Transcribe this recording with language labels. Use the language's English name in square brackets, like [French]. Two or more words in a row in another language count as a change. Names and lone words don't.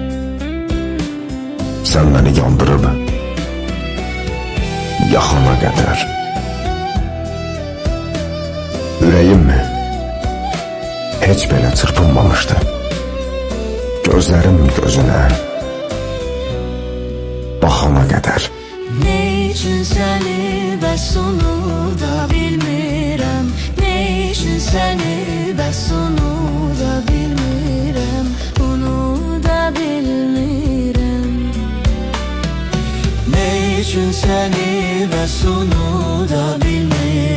[Azerbaijani] Sən məni yandırıb yaxana qədər. Ürəyim heç belə çırpınmamışdı. Gözlərim gözünə baxana qədər. [Turkish] Ne için seni [Azerbaijani] bəs onu da bilmirəm. [Turkish] Ne için seni [Azerbaijani] bəs onu da bilmirəm. Onu da bilmirəm. [Turkish] Ne için seni [Azerbaijani] bəs onu da bilmirəm.